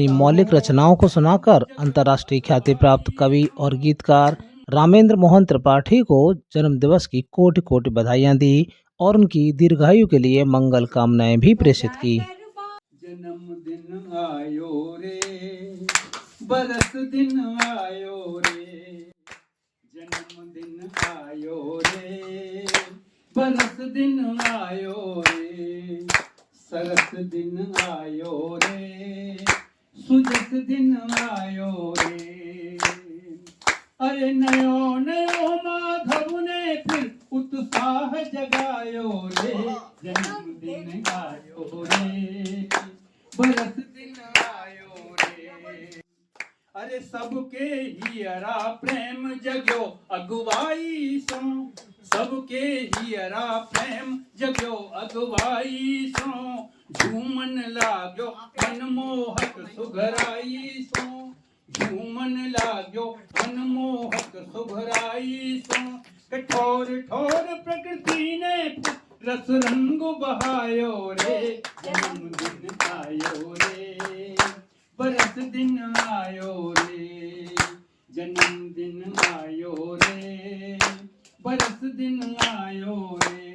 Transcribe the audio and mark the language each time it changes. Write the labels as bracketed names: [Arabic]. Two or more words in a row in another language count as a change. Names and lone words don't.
[Hindi] मौलिक रचनाओं को सुनाकर अंतर्राष्ट्रीय ख्याति प्राप्त कवि और गीतकार रामेंद्र मोहन त्रिपाठी को जन्मदिवस की कोटि कोटि बधाइयां दी और उनकी दीर्घायु के लिए मंगल कामनाएं भी प्रेषित की। [Braj] जन्मदिन आयो रे, बरस दिन आयो रे, जन्मदिन आयो रे, बरस दिन आयो रे, सरस दिन आयो रे, सुजस दिन आयो रे। अरे नयो नयो माधव ने फिर उत्साह जगायो रे, जन्मदिन आयो रे, बरस दिन आयो रे। अरे सबके हियरा प्रेम जग्यो अगुवाई सो, सबके हियरा प्रेम जग्यो अगुवाई सो, झूमन लाग्यो मनमोहक सुघराई सो, झूमन लाग्यो मनमोहक सुघराई सो। कठोर ठोर प्रकृति ने रस रंग बहायो रे, जन्मदिन आयो रे, बरस दिन आयो रे, जन्मदिन आयो रे, बरस दिन आयो रे।